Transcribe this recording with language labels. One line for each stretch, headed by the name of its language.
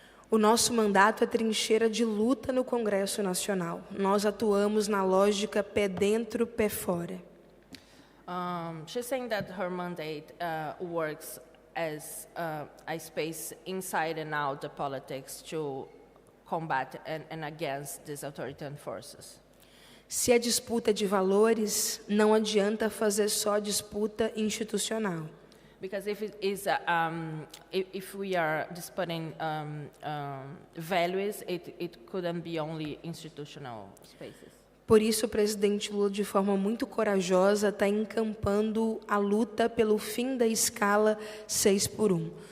Portuguese: O nosso mandato é trincheira de luta no Congresso Nacional. Nós atuamos na lógica pé dentro, pé fora.
English: She's saying that her mandate works as a space inside and out the politics to combat and against these authoritarian forces.
Portuguese: Se a disputa é de valores, não adianta fazer só disputa institucional.
English: Because if we are disputing values, it couldn't be only institutional spaces.
Portuguese: Por isso, o presidente Lula, de forma muito corajosa, está encampando a luta pelo fim da escala 6x1.